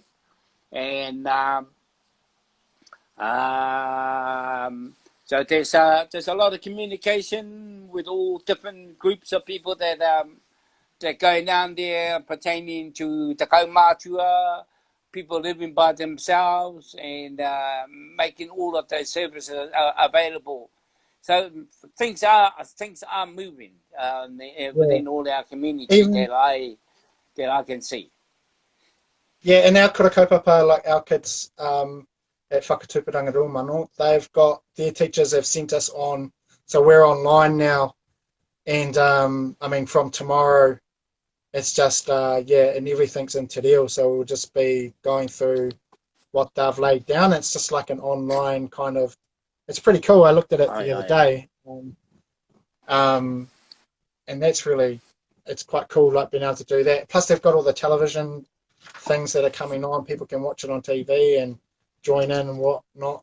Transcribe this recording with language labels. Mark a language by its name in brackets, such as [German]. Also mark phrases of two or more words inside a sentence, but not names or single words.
[English] And so there's a lot of communication with all different groups of people that going down there pertaining to the kaumātua, people living by themselves, and making all of those services available. So things are moving yeah. within all our community Even that I can see. yeah, and our [Māori] kura kaupapa, [English] like our kids at Whakatupuranga Rōmano, they've got their teachers have sent us on, so we're online now, and I mean from tomorrow, it's just and everything's in [Māori] te reo, [English] so we'll just be going through what they've laid down. It's just like an online kind of. It's pretty cool. I looked at it the other day, and that's really, it's quite cool, like being able to do that. Plus, they've got all the television things that are coming on. People can watch it on TV and join in and whatnot.